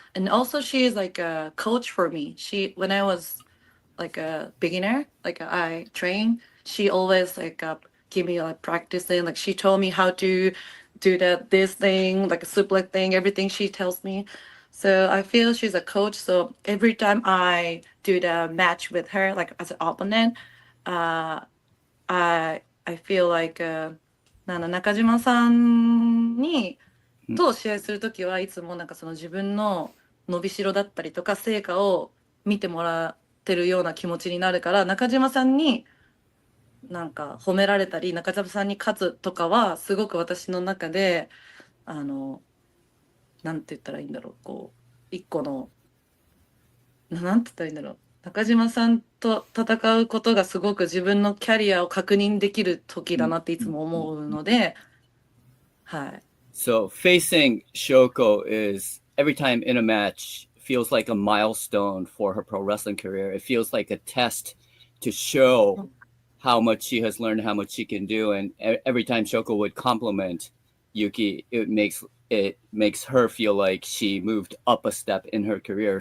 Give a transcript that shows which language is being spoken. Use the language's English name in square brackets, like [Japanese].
[English] And also she is like a coach for me. She when I was like a beginner, like I train, she always like give me like practicing, like she told me how to do this thing, like a suplex thing, everything she tells me. So I feel she's a coach. So every time I do the match with her, like as an opponent, I feel like [Japanese] 中島さんと試合するときはいつもなんかその自分の伸びしろだったりとか成果を見てもらってるような気持ちになるから、中島さんになんか褒められたり中島さんに勝つとかはすごく私の中でなんて言ったらいいんだろう、こう一個のなんて言ったらいいんだろう、中島さんと戦うことがすごく自分のキャリアを確認できる時だなっていつも思うので、はい。 [English] So facing Shoko is every time in a match feels like a milestone for her pro wrestling career. It feels like a test to show how much she has learned, how much she can do. And every time Shoko would compliment Yuki, it makes her feel like she moved up a step in her career.